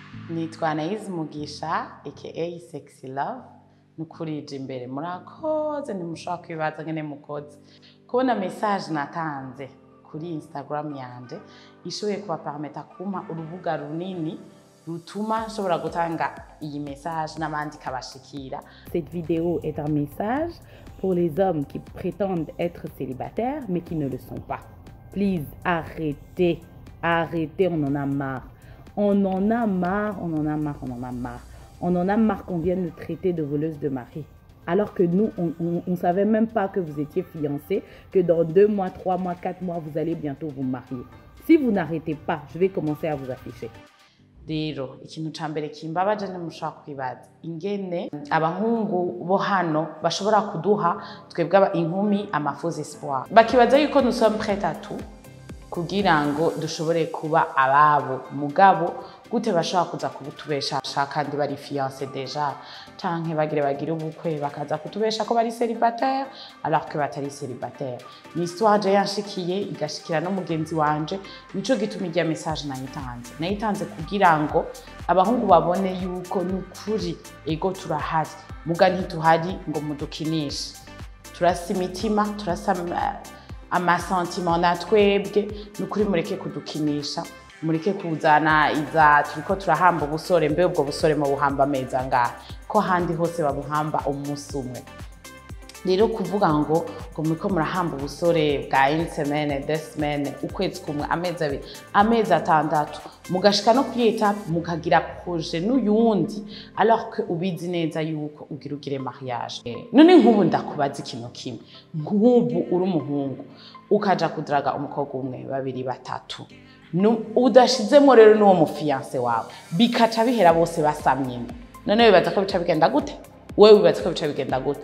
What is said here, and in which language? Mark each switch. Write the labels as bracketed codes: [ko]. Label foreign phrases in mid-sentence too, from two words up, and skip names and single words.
[rn] Nitwa Anaïs Mugisha aka Sexy Love nukurije imbere murakoze ntimushobora kwibaza ngene mukoze kubona message natanze kuri Instagram yanje ishoboye kubapermeta kumpa urubuga runini rutuma nshobora gutanga iyi message n'abandi kabashikira. [fr] Cette vidéo est un message pour les hommes qui prétendent être célibataires mais qui ne le sont pas. Please, arrêtez, on en a marre. On en a marre. On en a marre qu'on vienne nous traiter de voleuses de mari. Alors que nous, on ne savait même pas que vous étiez fiancés, que dans 2 mois, 3 mois, 4 mois, vous allez bientôt vous marier. Si vous n'arrêtez pas, je vais commencer à vous afficher. [rn] Rero ikintu cambere kimbabaje ntimushaka kwibaza ingene abahungu bo hano bashobora kuduha twebwe inkumi amafaux espoir bakibaza yuko [fr] nous sommes prêts à tout [rn] kugira ngo dushobore kuba ababo mugabo gute bashobora kuza kubutubesha kandi bari [fr] fiancé déjà [rn] canke bagire ubukwe bakaza kutubesha ko bari célibataire [fr] alors que [rn] batari célibataire. Ni histoire je yanshikiye igashikira no mugenzi wanje nico gituma irya message nayitanze kugira ngo abahungu babone yuko nukuri ego turahari muga ntituhari ngo mudukinishe turasa imitima turasa amasentiment natwebwe nukuri mureke kudukinisha mureke kuzana iza turiko turahamba ubusore mbe ubwo busore mu buhamba meza ngaha ko handi hose babuhamba umunsi umwe. Rero kuvuga ngo muriko murahamba ubusore bwa [fr] une semaine 2 semaines [rn] ukwezi kumwe amezi 2 amezi 6 mugashika no kuri etape mukagira projet n'uyundi [fr] alors que [rn] ubizi neza yuko ugire mariage. None nk'ubu ndakubaza ikintu kimwe nk'ubu uri umuhungu ukaja kudraga umukobwa umwe 2 3 udashizemo rero n'uwo mufiance wawe bikaca bihera bose basamye. None wibaza ko bica bigenda gute? Wewe wibaza ko bica bigenda gute?